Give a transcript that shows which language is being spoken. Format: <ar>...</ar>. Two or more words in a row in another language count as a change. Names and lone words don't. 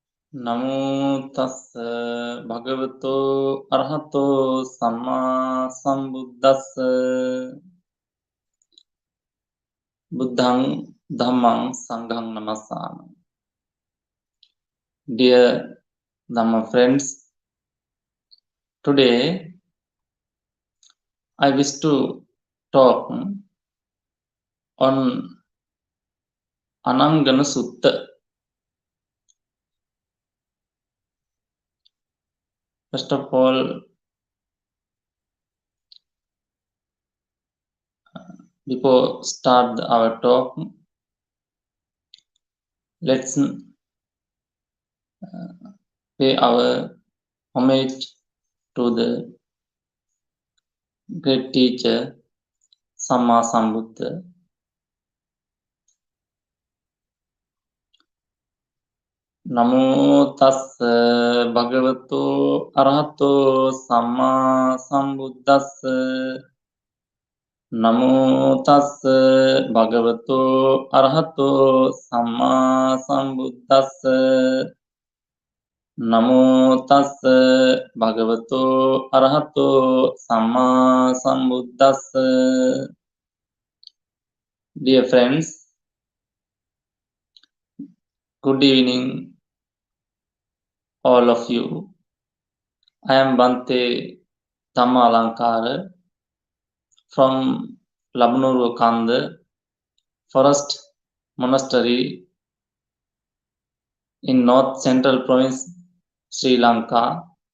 <pi>Namo tassa bhagavato arahato samma sambuddhassa buddhang dhammang sanghang namasami.</pi> <en>Dear Dhamma friends, today I wish to talk on Anaṅgaṇa Sutta. First of all, before start our talk, let's pay our homage to the great teacher Samma Sambuddha.</en> <pi>Namo tassa bhagavato arahato samma sambuddhassa. Namo tassa bhagavato arahato samma sambuddhassa. Namo tassa bhagavato arahato samma sambuddhassa.</pi> <en>Dear friends, good evening all of you. I am Bhante Dhammalankara from Labnuru Kanda Forest Monastery in North Central Province, Sri Lanka.</en>